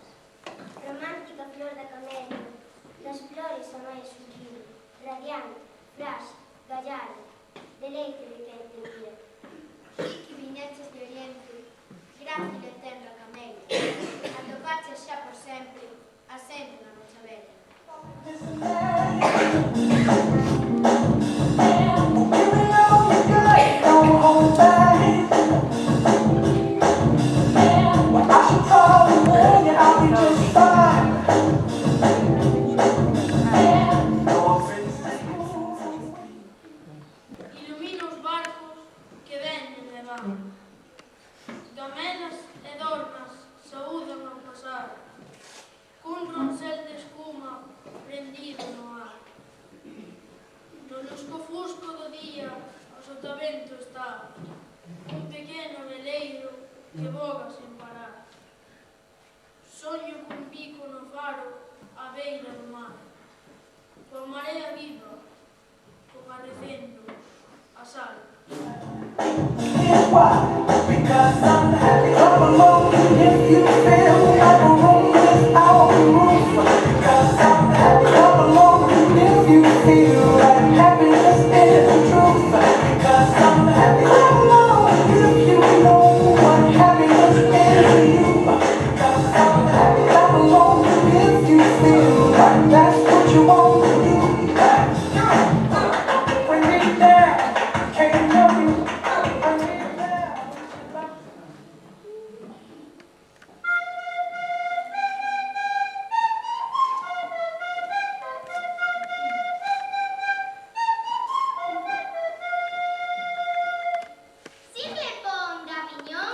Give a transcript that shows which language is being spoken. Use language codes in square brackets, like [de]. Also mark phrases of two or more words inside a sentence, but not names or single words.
[gl] Romántica flor da camelia, das flores a máis sublime, radiante, frágil, gallarda, deleite de quen te mira. Ti que viñeches de oriente, grácil e tenra camelia, atopaches xa por sempre, asente na nocha bella. [en] Don't hold back. I should probably warn you, I'll be just fine. [gl] Ilumina os barcos que veñen e van. Gamelas e dornas saúdan ao pasar, cun ronsel de espuma prendido no ar. No lusco-fusco do día, o sotavento está, un pequeno veleiro que voga sen parar. Soño cun bico no faro, á beira do mar, coa marea viva, compadecendo a sal. [en] Here's why, because I'm happy. Clap along if you feel like a room without a roof. Because I'm happy. Clap along if you feel like happiness is the truth. Because I'm happy. Clap along if you know what happiness is to you. Because I'm happy. Clap along if you feel like that's what you want to do. Bring me down, can't help you. Bring me down. Sirle pon da Viñón,